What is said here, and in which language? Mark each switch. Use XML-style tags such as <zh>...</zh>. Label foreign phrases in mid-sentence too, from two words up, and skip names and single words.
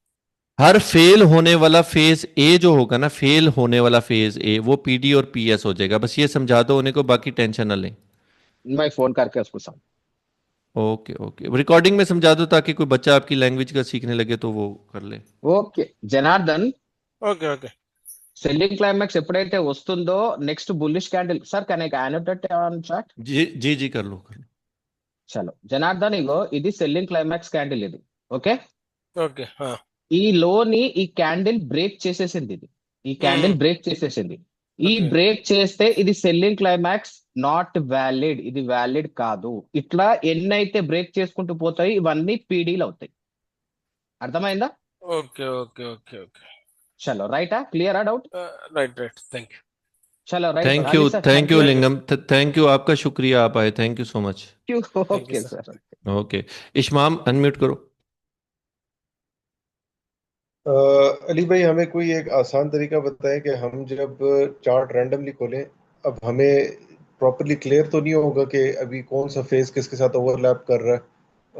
<hi>हर फेल होने वाला फेज ए जो होगा ना, फेल होने वाला फेज ए वो पीडी और पीएस हो जाएगा। बस ये समझा दो उन्हें को, बाकी टेंशन ना लें। मैं फोन करके उसको समझ। ओके ओके, रिकॉर्डिंग में समझा दो ताकि कोई बच्चा आपकी लैंग्वेज का सीखने लगे तो वो कर ले।</hi> <te>ఓకే జనార్దన్,</te> <en>okay okay selling climax</en> <te>ఎప్పుడైతే వస్తుందో</te> <en>next bullish candle, sir can I annotate on chart?</en> <hi>जी जी जी, कर लो कर लो।</hi> <te>చలో జనార్దన్, ఇగో ఇది</te> <en>selling climax candle</en> <te>ఇది.</te> <en>ఓకే. ఓకే ఆ,</en> <te>ఈ లోని ఈ క్యాండిల్ బ్రేక్ చేసేసింది, ఇది ఈ క్యాండిల్ ఉమ్, బ్రేక్ చేసేసింది. ఈ</te> <en>ఓకే</en> <te>బ్రేక్ చేస్తే ఇది</te> <en>selling climax not valid,</en> <te>ఇది వ్యాలిడ్ కాదు. ఇట్లా ఎన్నైతే బ్రేక్ చేసుకుంటూ పోతాయి ఇవన్నీ పీడీలు అవుతాయి. అర్థమైందా?</te> <en>okay okay okay okay</en> <te>చలో రైటా, క్లియరా డౌట్?</te> <en>right right thank you</en> <hi>చలో రైట్</hi> <en>thank you</en> <te>రాజీ సార్,</te> <en>थैंक థ్యాంక్ यू యూ. thank you लिंगम, thank you,</en> <hi>आपका शुक्रिया, आप आए,</hi> <en>thank you so much. thank you ఓకే సార్ సార్.</en> <hi>ओके, इशमाम अनम्यूट करो। अली भाई, हमें कोई एक आसान तरीका बताएं कि हम जब चार्ट रैंडमली खोलें, अब हमें</hi> <en>properly clear</en> <hi>तो नहीं होगा कि अभी कौन सा फेज किसके साथ ओवरलैप कर रहा है।</hi>